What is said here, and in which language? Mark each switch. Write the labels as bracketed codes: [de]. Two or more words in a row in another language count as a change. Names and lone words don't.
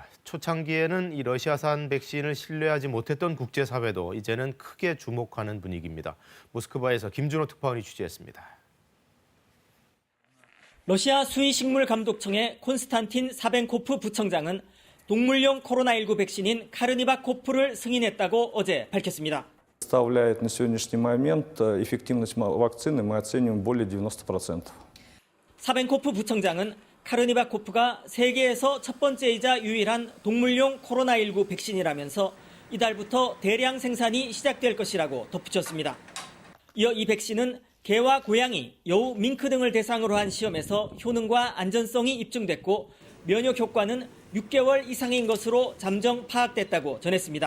[ko] 초창기에는 이 러시아산 백신을 신뢰하지 못했던 국제사회도 이제는 크게 주목하는 분위기입니다. 모스크바에서 김준호 특파원이 취재했습니다. 러시아 수의식물감독청의 콘스탄틴 사벤코프 부청장은 동물용 코로나19 백신인 카르니바코프를 승인했다고 어제 밝혔습니다. [ru] Составляет на сегодняшний момент эффективность вакцины мы оцениваем более 90%. [ko] 사벤코프 부청장은 카르니바코프가 세계에서 첫 번째이자 유일한 동물용 코로나19 백신이라면서 이달부터 대량 생산이 시작될 것이라고 덧붙였습니다. 이어 이 백신은 개와 고양이, 여우, 밍크 등을 대상으로 한 시험에서 효능과 안전성이 입증됐고 면역 효과는 6개월 이상인 것으로 잠정 파악됐다고 전했습니다.